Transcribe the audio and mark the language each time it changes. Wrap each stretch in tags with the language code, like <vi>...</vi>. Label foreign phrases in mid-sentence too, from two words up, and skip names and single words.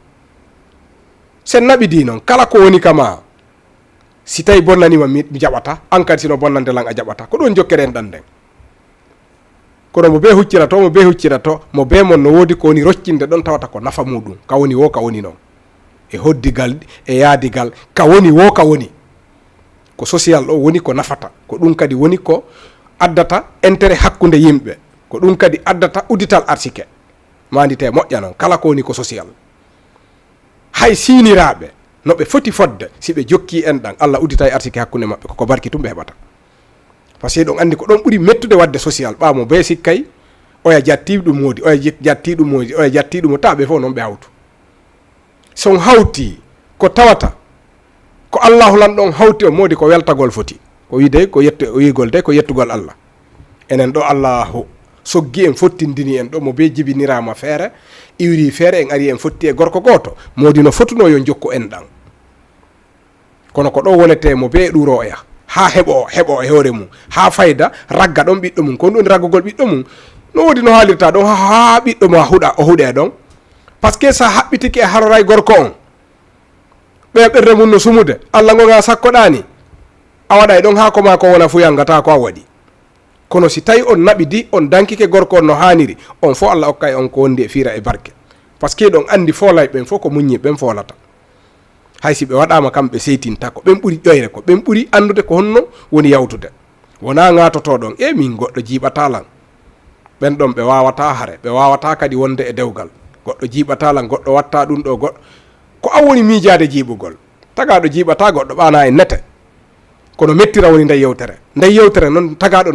<ff>noon kala ko woni kama si tawi bonnanima mi jaɓata an kadi sino bonnandelan a jaɓata ko ɗon jokkere en ɗan nden kono mo be huccirato mo be mon no wodi ko woni roccinde ɗon tawata ko nafa muɗum ka woni noon e hoddigal e yaadigal ka woni ko social ɗo woni ko nafata ko ɗum kadi woni ko addata intérêt hakkude yimɓe ko ɗum kadi addata udital article mandite moƴƴa noon kala ko woni ko social hay siniraɓe no ɓe foti fodde si ɓe jokki en ɗan Allah udita e article hakkude maɓɓe koko barki tum ɓe heɓata</ff> <fr>par ce que</fr> <ff>ɗon andi ko ɗon ɓuuri mettude wadde social ɓamo be sikkay oya jatti ɗum modi oya jatti ɗum ta ɓe fof noon ɓe hawtu son hawti ko tawata ko Allahu lan ɗon hawti o modi ko weltagol foti ko wide ko yigol de ko yettugol Allah enen ɗo Allahu soggi en fottindini en ɗo mo be jibinirama feere iwri feere en ari en fotti e gorko goto modi no fotuno yo jokku en ɗan kono ko ɗo wonete mo be ɗuro oya ha heɓo e hoore mum ha fayda ragga ɗon ɓiɗɗo mum kono ɗum raggugol ɓiɗɗo mum no wodi no haalirta ɗon ha ɓiɗɗo mo o huuɗe ɗon</ff> <fr>par ce que</fr> <ff>sa haɓɓitiki e haroray gorko on ɓe ɓerde mum no sumude Allah gonga sakkoɗani a waɗa e ɗon ha ko ma ko wona fu yangata ko a waɗi kono si tawi on naɓidi on dankike gorko on no haniri on fo Allah hokkay on ko wondi e fiira e barke</ff> <fr>par ce que</fr> <ff>ɗon andi folay ɓen fof ko muñi ɓen folata hay si ɓe waɗama kamɓe seytinta ko ɓen ɓuuri ƴoyre ko ɓen ɓuuri andude ko honno woni yawtude wona gatotoɗon min goɗɗo jiiɓatalan ɓen ɗon ɓe wawata haare ɓe wawata kadi wonde e dewgal goɗɗo jiiɓatala goɗɗo watta ɗum ɗo goɗɗo ko an woni miijade jiiɓugol tagaɗo jiiɓata goɗɗo ɓana e nete kono mettira woni nde yewtere noon tagaɗo no</ff>